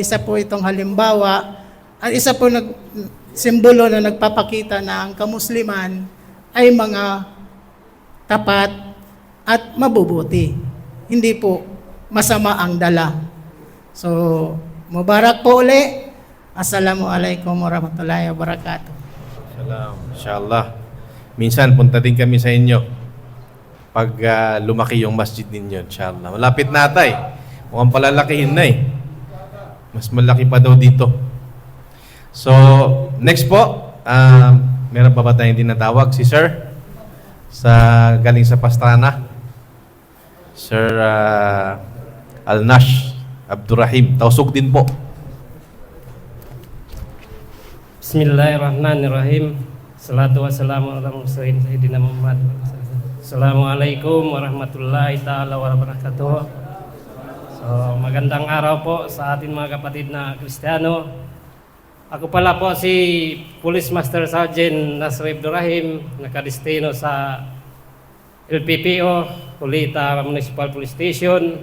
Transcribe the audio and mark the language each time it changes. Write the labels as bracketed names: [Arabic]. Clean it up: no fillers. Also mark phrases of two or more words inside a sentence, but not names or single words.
[Filipino] Dahil isa po itong halimbawa at isa simbolo na nagpapakita na ang kamusliman ay mga tapat at mabubuti. Hindi po masama ang dala. So, mubarak po uli. [Arabic] السلام عليكم ورحمة الله وبركاته. سلام. إن شاء الله. [Filipino] Minsan punta din kami sa inyo pag lumaki yung masjid ninyo, [Arabic] إن شاء الله. [Filipino] Malapit na tay. Mukhang palalakihin na eh. Mas malaki pa daw dito. So, next po, meron pa ba tayong dinatawag? Si Sir? Galing sa Pastrana. Sir Alnash Abdurrahim. Tausog din po. [Arabic] بسم الله الرحمن الرحيم. الصلاة والسلام على المرسلين سيدنا محمد. السلام عليكم ورحمة الله تعالى وبركاته. [Filipino] So, magandang araw po sa ating mga kapatid na Kristiyano. Ako pala po si Police Master Sergeant Nasr Abdurrahim, nakadestino sa LPPO, Kulita Municipal Police Station.